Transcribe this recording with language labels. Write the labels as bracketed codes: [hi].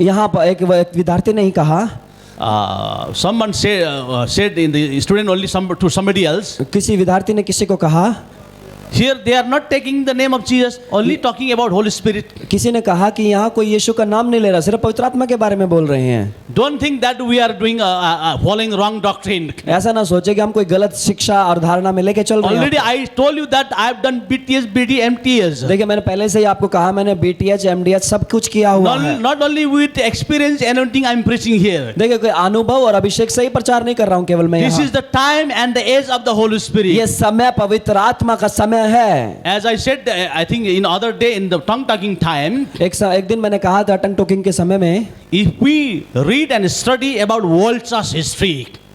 [hi] यहाँ पर एक विद्यार्थी ने ही कहा, [en] someone said in the student only to somebody else. [hi] किसी विद्यार्थी ने किसी को कहा, [en] Here they are not taking the name of Jesus, only talking about Holy Spirit. [hi] किसी ने कहा कि यहाँ कोई यीशु का नाम नहीं ले रहा, सिर्फ पवित्र आत्मा के बारे में बोल रहे हैं. [en] Don't think that we are doing following wrong doctrine. [hi] ऐसा ना सोचे कि हम कोई गलत शिक्षा और धारणा में लेके चल रहे [en] Already [hi] हैं. [en] I told you that I have done BTS, BD, MTS. [hi] देखिए मैंने पहले से ही आपको कहा, मैंने BTH, MDH सब कुछ किया हुआ है. [en] Not only with experience anointing I am preaching here. [hi] देखिए कोई अनुभव और अभिषेक से ही प्रचार नहीं कर रहा हूँ केवल मैं [en] This [hi] यहाँ. [en] is the time and the age of the Holy Spirit. [hi] ये समय पवित्र आत्मा का समय है. [en] As I said, I think in other day in the tongue talking time, [hi] एक दिन मैंने कहा था टंग टॉकिंग के समय में, [en] if we read and study about world church history,